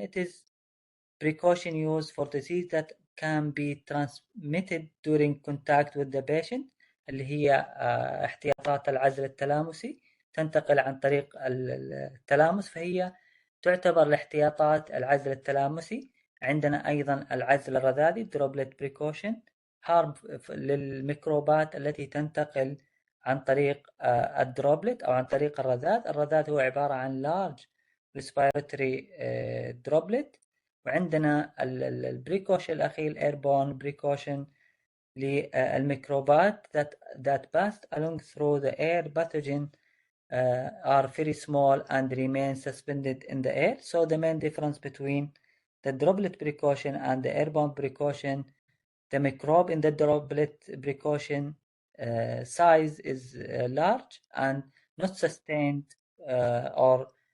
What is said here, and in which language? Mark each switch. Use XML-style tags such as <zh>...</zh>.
<en>It is precaution used for disease that can be transmitted during contact with the patient،</en> <ar>اللي هي احتياطات العزل التلامسي</ar> <en>تنتقل عن طريق التلامس، فهي تعتبر الاحتياطات العزل التلامسي.</en> <ar>عندنا أيضا العزل الرذاذي</ar> <en>droplet precaution،</en> <ar>حرب للميكروبات التي تنتقل عن طريق الدروبلت أو عن طريق الرذاذ. الرذاذ هو عبارة عن</ar> <en>large respiratory droplet.</en> <ar>وعندنا البريكوشن الأخير</ar> <en>airborne precaution</en> <ar>للميكروبات</ar> <en>that passed along through the air. Pathogen are very small and remain suspended in the air. So the main difference between the droplet precaution and the airborne precaution, the microbe in the droplet precaution size is large and not sustained or</en>